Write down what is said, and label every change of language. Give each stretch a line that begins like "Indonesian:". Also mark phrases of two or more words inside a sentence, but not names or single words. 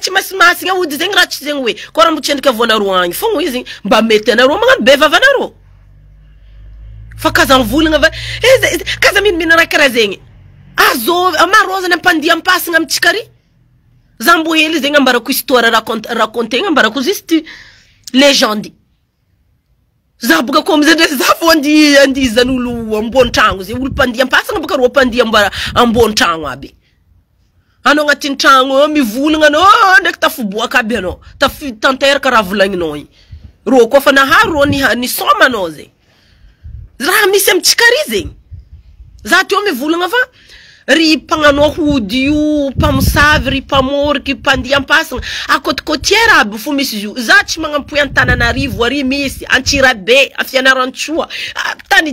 Malagasy: tsy masimasigny ahody zegny raha tsy zegny hoe ko raha mbotsendrika voanareo agny fogna izy mba mety anareo magnano bevava anareo fa kaza mivolagna va kaza mino raha karaha zegny azo amarozana ampandia ampasagna amitsika ry za mbo hely zegny ambarako histoire racontegna ambarako
French: juste légende
Malagasy: za boka ko amizay za fo andi zan'olo ambony tragno ze olo pandia ampasagna boka ro pandia ambony tragno aby anao agnatin'ny tragno mivolagna anao ndraiky tafiboaka aby anao tanteraka raha volagninao igny ro koa fa nahary ro ni soma anao zegny raha misy amitsika ry zegny za teo mivolagna fa ry pagnano hody io pamosavy ry pamoriky pandia ampasagna akotikotiera aby fo misy io za tsy magnampoy Antananarivo ary misy Antsirabe Afianarantsoa tany